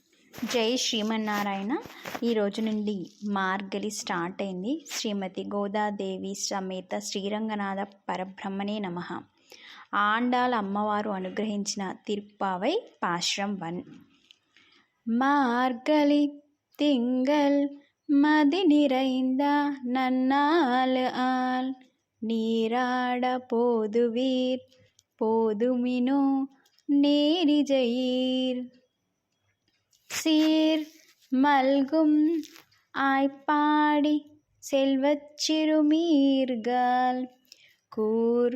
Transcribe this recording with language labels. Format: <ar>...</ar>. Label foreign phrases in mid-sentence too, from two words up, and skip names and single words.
<te>జై శ్రీమన్నారాయణ. ఈరోజు నుండి మార్గలి స్టార్ట్ అయింది. శ్రీమతి గోదాదేవి సమేత శ్రీరంగనాథ పరబ్రహ్మణే నమః. ఆండాళ్ అమ్మవారు అనుగ్రహించిన తిరుప్పావై పాశ్రం 1.</te> <ta>மார்கழி திங்கள் மதி நிறைந்த நன்னாள் ஆள் நீராட போதுவீர் போதுமினோ நேரிஜையீர் சீர் மல்கும் ஆய்ப்பாடி செல்வச் சிறுமீர்கள் கூர்</ta>